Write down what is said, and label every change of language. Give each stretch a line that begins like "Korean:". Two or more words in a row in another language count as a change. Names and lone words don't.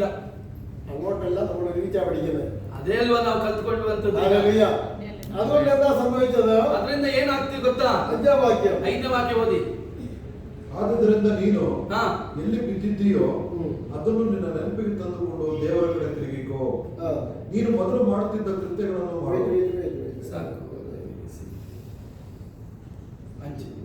Malayalam: അങ്ങോട്ടല്ല നമ്മൾ ഒരുമിച്ചാ പഠിക്കുന്നത്.
Kannada: ಅದೇ ಅಲ್ವಾ ನಾವು ಕಲ್ತ್ಕೊಳ್ಳುವಂತದ್ದು.
Malayalam: ഹല്ലേലൂയ. അതുകൊണ്ട് എന്താ സംഭവിച്ചത്?
Kannada: ಅದರಿಂದ ಏನಾಗ್ತದೆ ಗೊತ್ತಾ?
Malayalam: 5ാം വാക്യം.
Kannada: 5ನೇ ವಾಕ್ಯ ಓದಿ. ಆದುದರಿಂದ ನೀನು ಹಾ. ಎಲ್ಲಿ ಬಿದ್ದಿದ್ದೀಯೋ ಅದನ್ನು ನಿನ್ನ ನೆನಪಿಗೆ ತಂದುಕೊಂಡು ದೇವರ ಕಡೆ ತಿರುಗಿಕೋ. ನೀನು ಮೊದಲು ಮಾಡುತ್ತಿದ್ದ ಕೃತ್ಯಗಳನ್ನು ಮಾಡು. ಸಾಕು. ಅಂಚೆ.